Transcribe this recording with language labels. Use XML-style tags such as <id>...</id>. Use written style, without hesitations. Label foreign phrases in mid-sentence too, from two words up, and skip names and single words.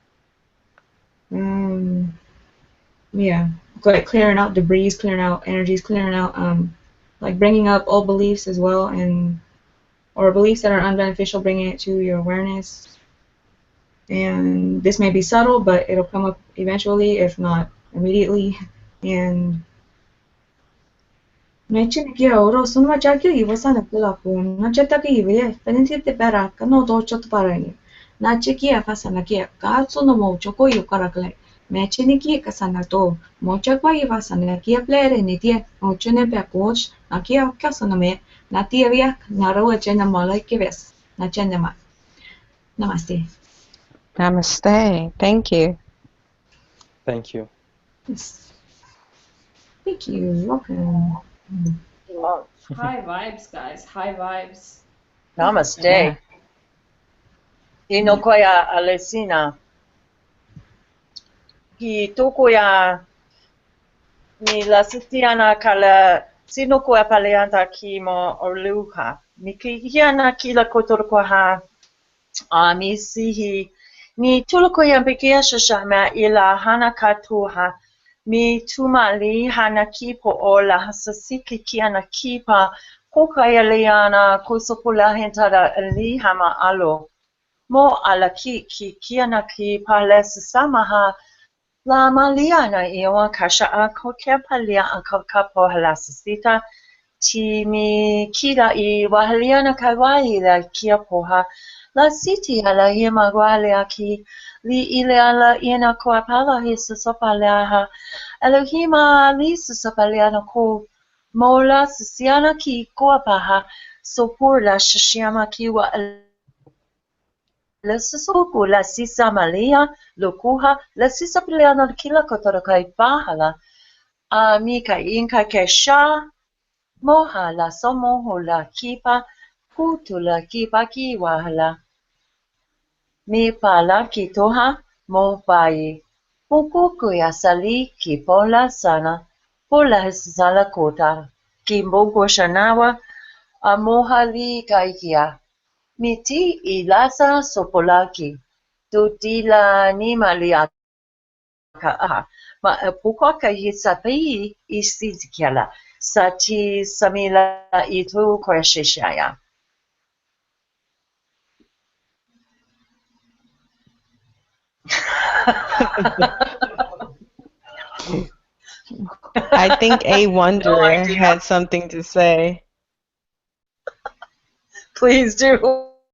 <en>Yeah, like clearing out debris, clearing out energies, clearing out like bringing up old beliefs as well, or beliefs that are unbeneficial, bringing it to your awareness. And this may be subtle, but it'll come up eventually, if not immediately. And Mechin kia oro sunma chakyo iwa sana kula ko na chata ki iwa peniti te pera kano do chot parani na chikia fasana kia ka tsuno mo choko yu karakle mechin kia kasana to mo chakwa iwa sana kia plere ni tie mo chune pe coach na kia kasana me na tie via na ro chena mala kives na chena ma. Namaste. Namaste. Thank you. Thank you. Yes. Thank you. Welcome. High vibes, guys. High vibes. Namaste. Yeah. Inokoya Alesina. Ki tokoya ni lasitiana kala sinokoya paleanta ki mo oluha. Mi kihiana kila kotorkoha mi sihi ni tulokoya bekia shashama ila hana katuha mi tumali hana kipo ola hasasiki kiana kipa kokaya leana kusopola hentada ali hama alo. Mo ala ki kiana ki pales samaha la maliana iwa kasha a kokepalia a kokapo halasita ti mi kila I wahaliana kawai la kia poha La siti ala hima gualia ki li ile ala ina koapala hisa sopaleaha. Elohima lisa sopaleana ko mola sisiana ki koapaha sopurla shishiyama kiwa la sisuku la sisa malia lokuha la sisa peleana kila kotorokai pahala. Mika inka kesha moha la somoho la kipa putu la kipa kiwahala. Mi pala kitoha mo pai. Pukuku ya sali ki pola sana. Pola sala kota. Kimbogo shanawa amoha li kaikia. Miti ilasa sopolaki. Tutila nimalia aha. Ma pukoka hisapi isikiala. Sati samila itu kweshishaya. I think A No Wanderer idea. had something to say. Please do.</en>